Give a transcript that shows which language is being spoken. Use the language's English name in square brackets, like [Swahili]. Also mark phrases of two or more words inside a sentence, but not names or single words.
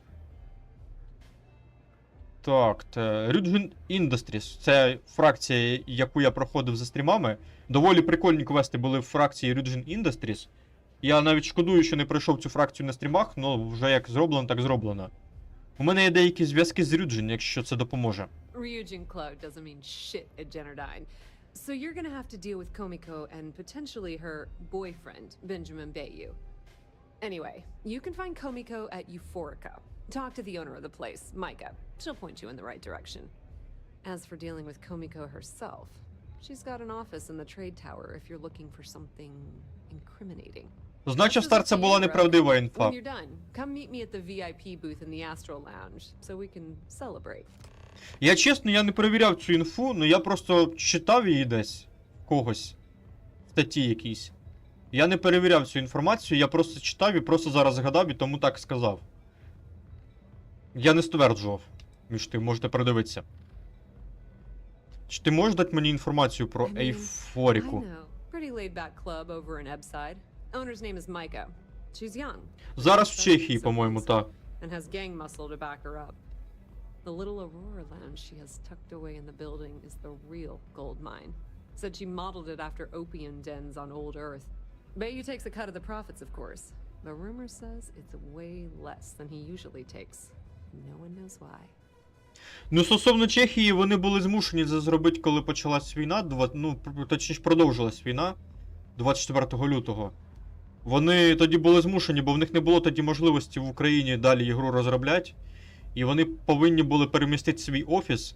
[Ukrainian] Так, Ryzen Industries. Це фракція, яку я проходив за стрімами. Доволі прикольні квести були в фракції Ryzen Industries. Я навіть шкодую, що не пройшов цю фракцію на стрімах, але вже як зроблено, так зроблено. У мене є деякі зв'язки з Ryzen, якщо це допоможе. [English] Ryujin Cloud doesn't mean shit at Generdyne. So you're gonna have to deal with Komiko and potentially her boyfriend, Benjamin Bayu. Anyway, you can find Komiko at Euphorica. Talk to the owner of the place, Micah. She'll point you in the right direction. As for dealing with Komiko herself, she's got an office in the trade tower if you're looking for something incriminating. [Ukrainian] Значить, Стар, це була неправдива інфа. [English] When you're done, come meet me at the VIP booth in the Astral Lounge so we can celebrate. [Ukrainian] Я чесно, я не перевіряв цю інфу, але я просто читав її десь. Когось. В статті якійсь. Я не перевіряв цю інформацію, я просто читав і просто зараз згадав і тому так сказав. Я не стверджував. Між тим, можете передивитися. Чи ти можеш дати мені інформацію про Ейфоріку? [English] Owner's name is Micah. She's young. [Ukrainian] Зараз в Чехії, по-моєму, та. [English] And has gang muscle to back her up. The little Aurora lounge she has tucked away in the building is the real gold mine. Said she modeled it after opium dens on old Earth. Bayu takes a cut of the profits, of course. The rumor says it's way less than he usually takes. No one knows why. [Ukrainian] Ну, стосовно Чехії, вони були змушені це зробити, коли почалась війна, точніше продовжилась війна 24 лютого. Вони тоді були змушені, бо в них не було тоді можливості в Україні далі ігру розробляти. І вони повинні були перемістити свій офіс.